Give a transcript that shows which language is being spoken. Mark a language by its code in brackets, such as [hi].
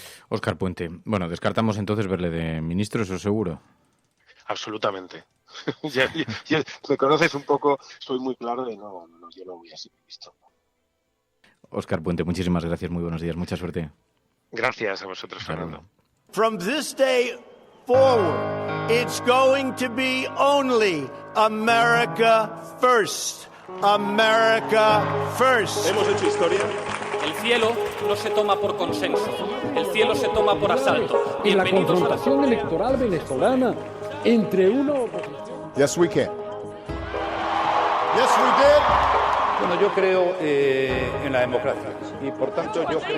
[es] Óscar Puente. Bueno, descartamos entonces verle de ministro, eso seguro. Absolutamente. ya me conoces un poco, soy muy claro de no, yo no voy a ser ministro. Óscar Puente, muchísimas gracias, muy buenos días, mucha suerte. Gracias a vosotros, Fernando. [en] From this day forward, it's going to be only America first. America first. [es] Hemos hecho historia. El cielo no se toma por consenso, el cielo se toma por asalto. En la confrontación electoral venezolana entre una oposición. [en] Yes, we can. Yes, we did. [es] Bueno, yo creo en la democracia y por tanto yo creo...